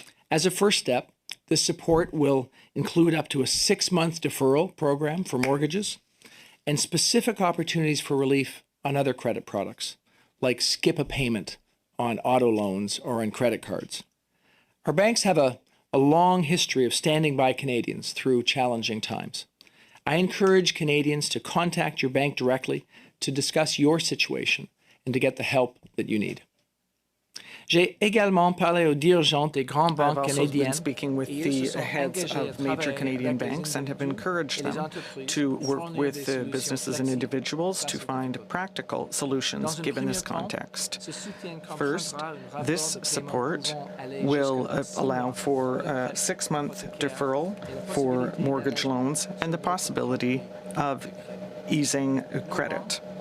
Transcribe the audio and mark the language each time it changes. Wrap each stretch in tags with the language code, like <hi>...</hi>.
<en>As a first step, this support will include up to a 6-month deferral program for mortgages and specific opportunities for relief on other credit products, like skip a payment on auto loans or on credit cards. Our banks have a long history of standing by Canadians through challenging times. I encourage Canadians to contact your bank directly to discuss your situation and to get the help that you need.</en> <fr>J'ai également parlé aux dirigeants des grandes banques canadiennes.</fr> <en>I've also been speaking with the heads of major Canadian banks and have encouraged them to work with businesses and individuals to find practical solutions given this context. First, this support will allow for a 6-month deferral for mortgage loans and the possibility of easing credit.</en>